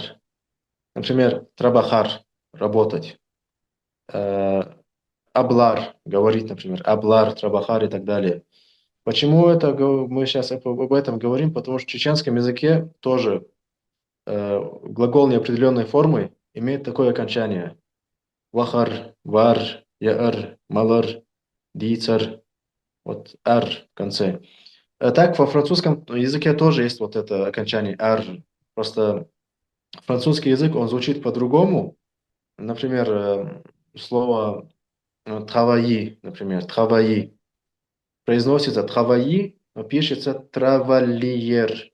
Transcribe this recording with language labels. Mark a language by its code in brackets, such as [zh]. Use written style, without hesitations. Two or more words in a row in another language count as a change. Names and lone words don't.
[ru] Например, «trabajar» – работать. Э, «Hablar» – говорить, например. [es] «Hablar», «trabajar» [ru] и так далее. Почему это мы сейчас об этом говорим? Потому что в чеченском языке тоже глагол неопределенной формы имеет такое окончание. [ce] Вахар, вар, яар, малар, дицар. [ru] Вот ар в конце. Так, во французском языке тоже есть вот это окончание ар. Просто французский язык, он звучит по-другому. Например, слово travailler, например, travailler. Произносится travailler, но пишется travailler.